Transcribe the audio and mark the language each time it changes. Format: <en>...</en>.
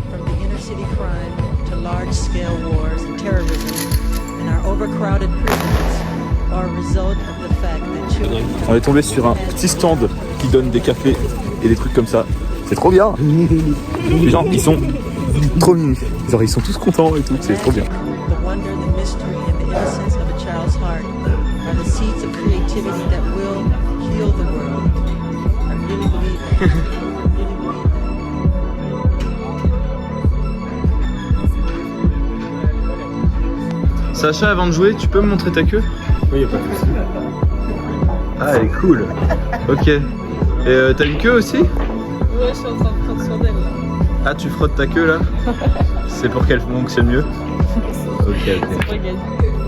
<en>From the inner city crime to large-scale wars and terrorism, and our overcrowded prisons are a result of the fact that children.</en> <fr>On est tombé sur un petit stand qui donne des cafés et des trucs comme ça. C'est trop bien. Les gens, ils sont trop mignons. Genre, ils sont tous contents et tout. C'est trop bien.</fr> <en>The wonder, the mystery, and the innocence of a child's heart are the seeds of creativity that will heal the world. I really believe that. I really believe that.</en> <fr>Sacha, avant de jouer, tu peux me montrer ta queue? Oui, y a pas de souci. Ah, elle est cool. Ok. Et t'as une queue aussi? Ouais, je suis en train de prendre soin d'elle là. Ah, tu frottes ta queue là? C'est pour qu'elle fonctionne mieux? Ok, ok.</fr>